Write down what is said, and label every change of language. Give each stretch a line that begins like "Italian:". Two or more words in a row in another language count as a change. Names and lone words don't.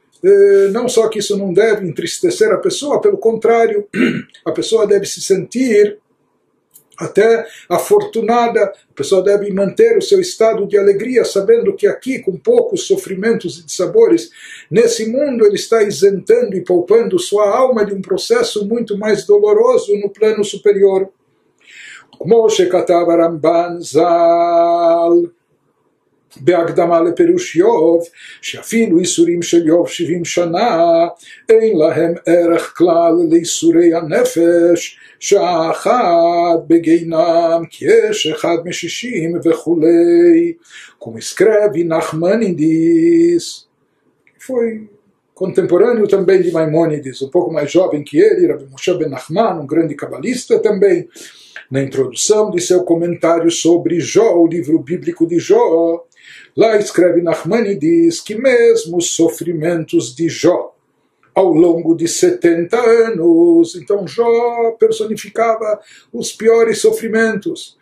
Portuguese: não só que isso não deve entristecer a pessoa, pelo contrário, a pessoa deve se sentir até afortunada, a pessoa deve manter o seu estado de alegria, sabendo que aqui, com poucos sofrimentos e dissabores, nesse mundo ele está isentando e poupando sua alma de um processo muito mais doloroso no plano superior.
Hebrew: כמו שכתב הרמב"ן ז"ל בהקדמה לפירוש איוב, שאפילו איסורים של איוב 70 שנה אין להם ערך כלל לאיסורי הנפש, שעה אחת בגינם כי יש אחד מ60 וכולי.
Portuguese: Como escreve Nachmanides, que foi contemporâneo também de Maimônides, um pouco mais jovem que ele, Rabbi Moshe ben Nachman, um grande cabalista também, na introdução de seu comentário sobre Jó, o livro bíblico de Jó, lá escreve Nachmanides que mesmo os sofrimentos de Jó, ao longo de 70 anos, então Jó personificava os piores sofrimentos.